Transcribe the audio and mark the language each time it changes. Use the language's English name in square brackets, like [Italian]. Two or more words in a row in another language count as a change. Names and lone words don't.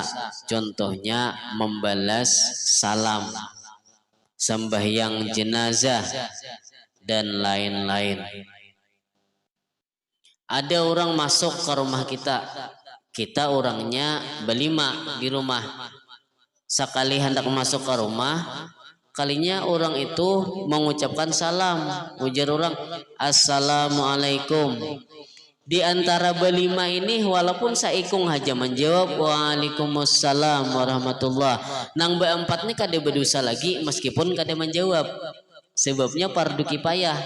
[Indonesian] Contohnya membalas salam, sembahyang jenazah, dan lain-lain. Ada orang masuk ke rumah kita orangnya berlima di rumah. Sekali hendak masuk ke rumah, kalinya orang itu mengucapkan salam, ujar orang assalamualaikum. [Banjar] Di antara berlima ini walaupun saikung haja menjawab [Arabic] وعليكم السلام ورحمة الله, [Banjar] nang berempat ini kada berdosa lagi meskipun kada menjawab, sebabnya fardu kifayah.